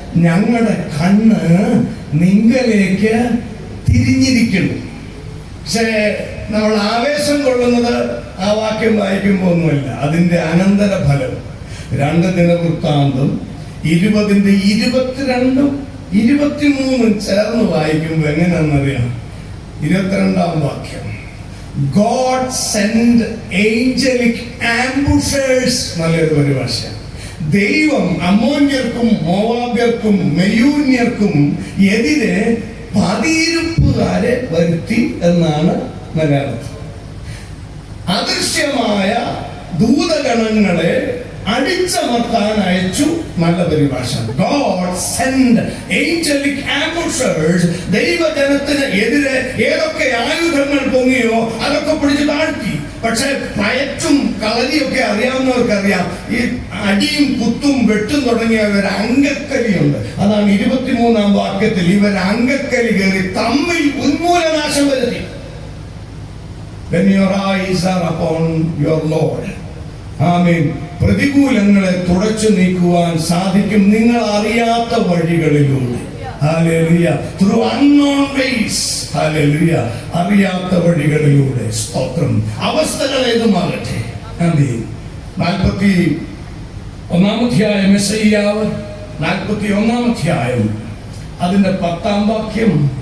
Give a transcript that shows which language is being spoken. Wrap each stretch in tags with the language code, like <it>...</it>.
<ml>ഞങ്ങളുടെ കണ്ണ് നിങ്ങളിലേക്ക് തിരിഞ്ഞിരിക്കുന്നു. പക്ഷേ നമ്മൾ ആവേശം കൊള്ളുന്നത് ആ വാക്യം വായിക്കുമ്പോൾ ഒന്നുമല്ല, അതിന്റെ അനന്തര ഫലം. 2 ദിനവൃത്താന്തം 20:22, 23 ചേർന്ന് വായിക്കുമ്പോൾ എങ്ങനെയാണെന്നറിയാം? 22-ാം വാക്യം,</ml> <en>God send angelic ambushers.</en> <ml>നല്ലൊരു പരിഭാഷ. ദൈവം അമ്മോന്യർക്കും മോവാബ്യർക്കും മെയൂന്യർക്കും എതിരെ പതിയിരുപ്പുകാരെ വരുത്തി എന്നാണ് മലയാളത്തിൽ. അദൃശ്യമായ ദൂതഗണങ്ങളെ അടിച്ചമർത്താൻ അയച്ചു. നല്ല പരിഭാഷ.</ml> <en>God send angelic ambushers.</en> <ml>ദൈവജനത്തിന് എതിരെ ഏതൊക്കെ ആയുധങ്ങൾ പൊങ്ങിയോ അതൊക്കെ പിടിച്ച് താഴ്ത്തി. പക്ഷെ പയറ്റും കളരിയൊക്കെ അറിയാവുന്നവർക്കറിയാം, ഈ അടിയും കുത്തും വെട്ടും തുടങ്ങിയ ഒരു അംഗക്കലിയുണ്ട്. അതാണ് 23-ാം വാക്യത്തിൽ ഇവർ അംഗക്കലി കയറി തമ്മിൽ ഉന്മൂലനാശം വരുത്തി.</ml> <en>When your eyes are upon your Lord.</en> <ml>ആമേൻ. പ്രതികൂലങ്ങളെ തുടച്ചു നീക്കുവാൻ സാധിക്കും നിങ്ങൾ അറിയാത്ത വഴികളിലൂടെ.</ml> <en>Hallelujah. Through unknown ways. Hallelujah.</en> <ml>അറിയാത്ത വഴികളിലൂടെ. സ്തോത്രം. അവസ്ഥകൾ ഏതുമാകട്ടെ. ആമേൻ. 41-ാം അധ്യായം യെശയ്യാവ് 41-ാം അധ്യായം അതിന്റെ 10-ാം വാക്യം.</ml>